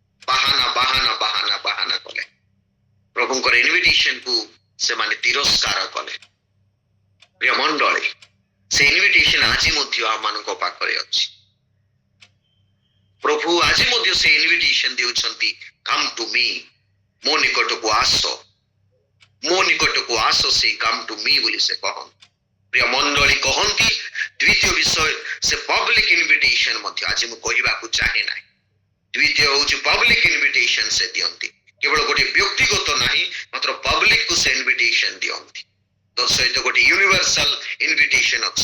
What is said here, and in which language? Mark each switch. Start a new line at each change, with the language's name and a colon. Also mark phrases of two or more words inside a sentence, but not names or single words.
Odia: ବାହାନା କଲେ। ପ୍ରଭୁଙ୍କର ଇନଭିଟେସନକୁ ସେମାନେ ତିରସ୍କାର କଲେ। ପ୍ରିୟ ମଣ୍ଡଳୀ, ସେ ଇନଭିଟେସନ ଆଜି ମଧ୍ୟ ଆମମାନଙ୍କ ପାଖରେ ଅଛି। ପ୍ରଭୁ ଆଜି ମଧ୍ୟ ସେ ଇନଭିଟେସନ ଦେଉଛନ୍ତି,
English: come to me,
Odia: ମୋ ନିକଟକୁ ଆସ, ସେ
English: come to me
Odia: ବୋଲି ସେ କହନ୍ତି। ପ୍ରିୟ ମଣ୍ଡଳୀ, କହନ୍ତି ଦ୍ୱିତୀୟ ବିଷୟ, ସେ
English: public invitation
Odia: ମଧ୍ୟ ଆଜି ମୁଁ କହିବାକୁ ଚାହେଁ ନାହିଁ। ଦ୍ୱିତୀୟ ହଉଛି
English: public invitation
Odia: ସେ ଦିଅନ୍ତି। କେବଳ ଗୋଟେ ବ୍ୟକ୍ତିଗତ ନାହିଁ, ମାତ୍ର ପବ୍ଲିକକୁ ସେ ଇନଭିଟେସନ ଦିଅନ୍ତି। ତୋ ସହିତ ଗୋଟେ
English: universal invitation
Odia: ଅଛି।